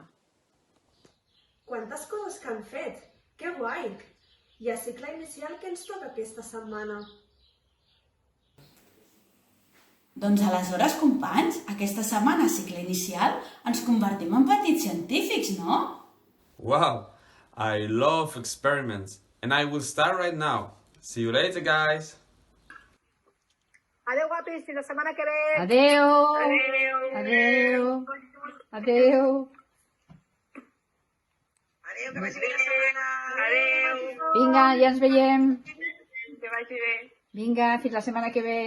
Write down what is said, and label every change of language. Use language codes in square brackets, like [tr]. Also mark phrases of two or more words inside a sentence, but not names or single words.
[ca] Quantes coses que han fet! Que guai! I a cicle inicial què ens toca aquesta setmana? Doncs aleshores, companys, aquesta setmana a cicle inicial ens convertim en petits científics, no? [en] Wow, I love experiments, and I will start right now. See you later, guys. [ca] Adéu, guapis, fins la setmana que ve! Adeu! Adeu! Adeu! Adéu, que vagi bé la setmana! Adéu! Vinga, ja ens veiem! Que vagi bé! Vinga, fins la setmana que ve!